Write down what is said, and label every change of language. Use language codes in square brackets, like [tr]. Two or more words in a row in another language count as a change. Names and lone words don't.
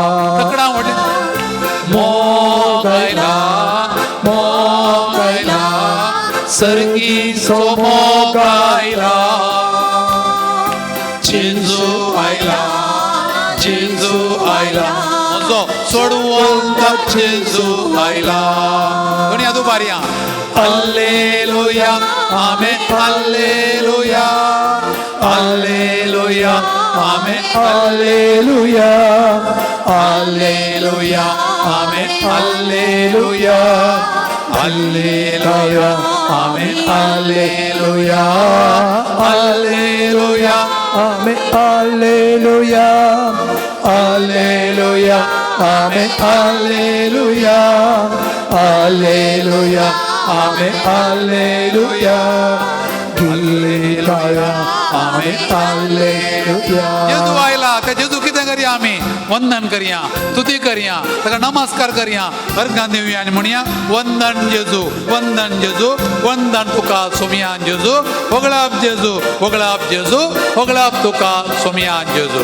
[kok] मोग आयला सर्गीचो मोग आयला जेजू आयला म्हजो सोडवणदार जेजू आयला कोणी आदू बारया [la] Alleluia, Amen, Alleluia, Alleluia, Amen, Alleluia, Alleluia, Amen, Alleluia, Alleluia, Amen, Alleluia, Alleluia, Amen, Alleluia, Alleluia, Amen, Alleluia, Alleluia. Amen, Alleluia, Alleluia, Amen, Alleluia. [kok] जेजू आयला त्या जेजू कितें करया आमी वंदन करया स्तुती करया ताका नमस्कार करया अर्घां दिवया आनी म्हणया वंदन जेजू वंदन तुका सोमयान जेजू वगळाप वगळाप तुका सोमयान जेजू